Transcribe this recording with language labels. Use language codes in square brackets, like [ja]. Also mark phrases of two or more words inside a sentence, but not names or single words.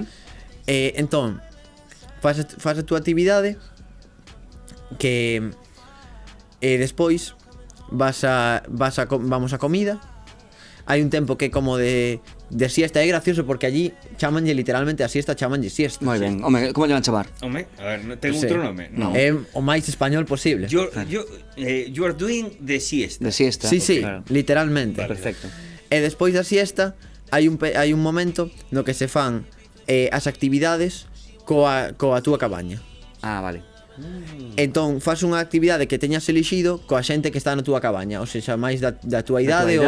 [gl] Entón, faz a túa actividade que despois vamos a comida. Hai un tempo que é como de siesta. É gracioso porque allí chamanlle literalmente a siesta, chamanlle siesta. Moi ben. Home, como lle van chamar? Home, a ver, ten Sí. outro nome? No. É o máis español posible. [en] You are doing the siesta. [gl] De siesta. Sí, sí, Claro. literalmente. Perfecto. E despois da siesta hai un momento no que se fan as actividades coa túa cabaña. Ah, vale. Entón, faz unha actividade que teñas elixido coa xente que está na túa cabaña, [pt] ou seja, [gl] máis da túa idade ou